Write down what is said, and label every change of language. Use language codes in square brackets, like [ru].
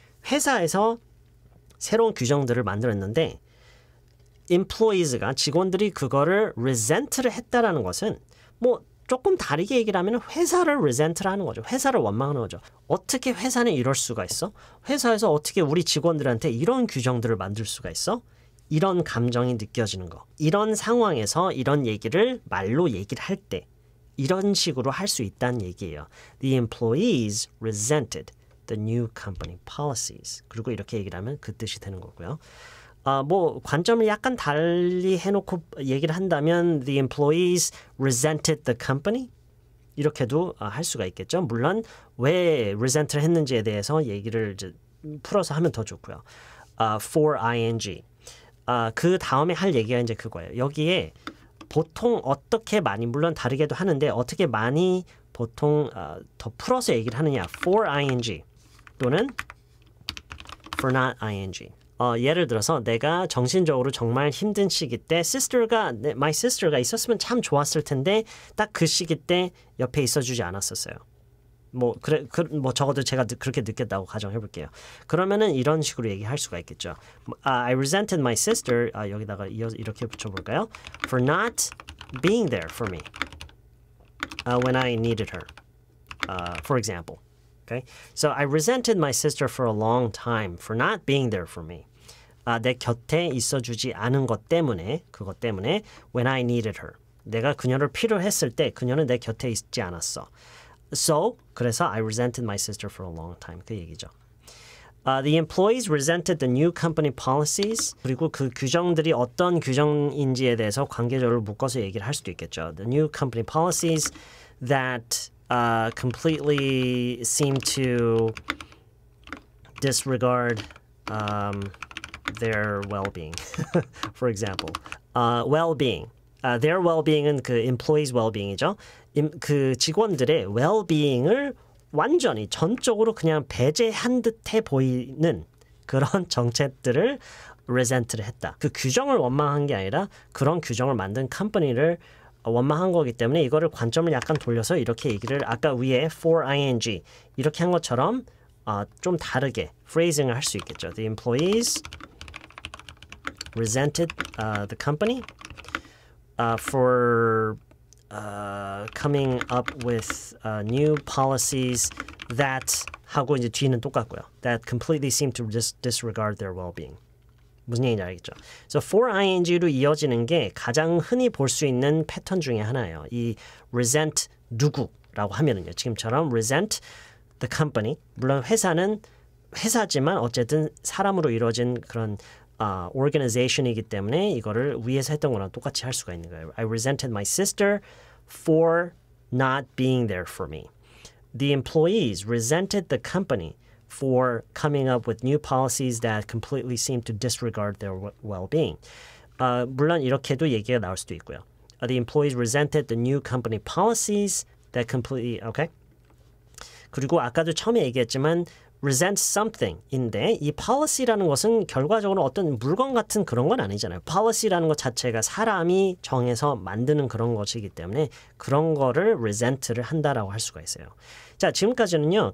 [ko] 회사에서 새로운 규정들을 만들었는데 employees가 직원들이 그거를 resent를 했다라는 것은 뭐 조금 다르게 얘기를 하면 회사를 resent를 하는 거죠. 회사를 원망하는 거죠. 어떻게 회사는 이럴 수가 있어? 회사에서 어떻게 우리 직원들한테 이런 규정들을 만들 수가 있어? 이런 감정이 느껴지는 거. 이런 상황에서 이런 얘기를 말로 얘기를 할 때 이런 식으로 할 수 있다는 얘기예요. [en] The employees resented the new company policies. [ko] 그리고 이렇게 얘기를 하면 그 뜻이 되는 거고요. 뭐 관점을 약간 달리 해놓고 얘기를 한다면 [en] the employees resented the company [ko] 이렇게도 할 수가 있겠죠. 물론 왜 resent를 했는지에 대해서 얘기를 이제 풀어서 하면 더 좋고요. for ing 그 다음에 할 얘기가 이제 그거예요. 여기에 보통 어떻게 많이 물론 다르게도 하는데 어떻게 많이 보통 더 풀어서 얘기를 하느냐 for ing 또는 for not ing 예를 들어서 내가 정신적으로 정말 힘든 시기 때 my sister가 있었으면 참 좋았을 텐데 딱 그 시기 때 옆에 있어주지 않았었어요. 뭐 적어도 제가 그렇게 느꼈다고 가정해 볼게요. 그러면은 이런 식으로 얘기할 수가 있겠죠. [en] I resented my sister. [ko] 여기다가 이어서 이렇게 붙여볼까요? [en] For not being there for me when I needed her. For example. Okay. So I resented my sister for a long time for not being there for me. [ko] 내 곁에 있어주지 않은 것 때문에 그것 때문에 [en] when I needed her. [ko] 내가 그녀를 필요했을 때 그녀는 내 곁에 있지 않았어. [en] So, [ko] 그래서 [en] I resented my sister for a long time. [ko] 그 얘기죠. [en] The employees resented the new company policies. [ko] 그리고 그 규정들이 어떤 규정인지에 대해서 관계적으로 묶어서 얘기를 할 수도 있겠죠. [en] The new company policies that completely seem to disregard their well-being. For example, well-being. Their well-being은 그 employees' well-being이죠. [ko] 그 직원들의 well-being을 완전히 전적으로 그냥 배제한 듯해 보이는 그런 정책들을 resent를 했다. 그 규정을 원망한 게 아니라 그런 규정을 만든 컴퍼니를 원망한 거기 때문에 이거를 관점을 약간 돌려서 이렇게 얘기를 아까 위에 for ing 이렇게 한 것처럼 좀 다르게 phrasing을 할 수 있겠죠. [en] The employees resented the company for coming up with new policies that [ko] 하고 이제 뒤는 똑같고요. [en] That completely seem to disregard their well-being. [ko] 무슨 얘기인지 알겠죠? So for ing로 이어지는 게 가장 흔히 볼 수 있는 패턴 중에 하나예요. 이 resent 누구라고 하면은요. [en] 지금처럼 resent the company. [ko] 물론 회사는 회사지만 어쨌든 사람으로 이루어진 그런 organization이기 때문에 이거를 위에서 했던 거랑 똑같이 할 수가 있는 거예요. [en] I resented my sister for not being there for me. The employees resented the company for coming up with new policies that completely seem to disregard their well-being. [ko] 물론 이렇게도 얘기가 나올 수도 있고요. [en] The employees resented the new company policies that completely, okay? [ko] 그리고 아까도 처음에 얘기했지만 resent something인데 이 policy라는 것은 결과적으로 어떤 물건 같은 그런 건 아니잖아요. policy라는 것 자체가 사람이 정해서 만드는 그런 것이기 때문에 그런 거를 resent를 한다라고 할 수가 있어요. 자, 지금까지는요.